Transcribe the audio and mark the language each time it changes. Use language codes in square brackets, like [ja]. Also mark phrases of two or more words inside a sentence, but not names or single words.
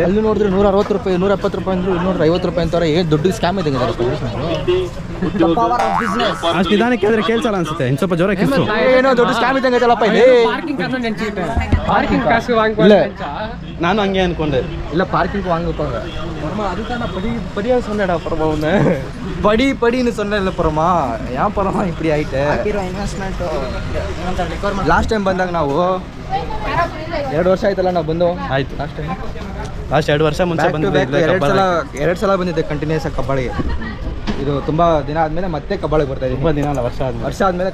[kn] ಅಲ್ಲಿ ನೋಡಿದ್ರೆ 160 ರೂಪಾಯಿ 170 ರೂಪಾಯಿ ಅಂದ್ರು 250 ರೂಪಾಯಿ ಅಂತಾರೆ. ದೊಡ್ಡ ಸ್ಕ್ಯಾಮ್ ಇದೆ ಅಷ್ಟು ನಿಧಾನಕ್ಕೆ ಆದರೆ ಕೇಳ್ಸಲ್ಲ ಅನ್ಸುತ್ತೆ. ಇನ್ನು ಸ್ವಲ್ಪ ಜೋರ ಕಿಲ್ಸು. ಏನೋ ದೊಡ್ಡ ಸ್ಕ್ಯಾಮ್ ಇದ್ದಂಗೆ ಇದೆಯಲ್ಲಪ್ಪ ಇಲ್ಲಿ. ಇಲ್ಲ ನಾನು ಹಂಗೆ ಅನ್ಕೊಂಡೆ. ಇಲ್ಲ ಪಾರ್ಕಿಂಗ್ [ta] ವಾಂಗಪ್ಪ படி சொன்னடா பரமா உன்ன படின்னு சொன்னல பரமா ஏன் பரமா இப்படி ஆயிட்டே. [en] last time [kn] ಬಂದಾಗ ನಾವು 2 ವರ್ಷ ಆಯ್ತಲ್ಲ ನಾವು ಬಂದು. ಆಯ್ತು ಲಾಸ್ಟ್ 2 ವರ್ಷ ಮುಂಚೆ ಬಂದಿದ್ದೆ. 2 ಸಲ ಬಂದಿದ್ದೆ ಕಂಟಿನ್ಯೂಸ್ ಆಗಿ ಕಬ್ಬಾಳಿಗೆ. ಇದು ತುಂಬ ದಿನ ಆದಮೇಲೆ ಮತ್ತೆ ಕಬ್ಬಾಳಿಗೆ ಬರ್ತಾ ಇದ್ದೀನಿ. ತುಂಬ ದಿನ ಅಲ್ಲ, ವರ್ಷ ಆದಮೇಲೆ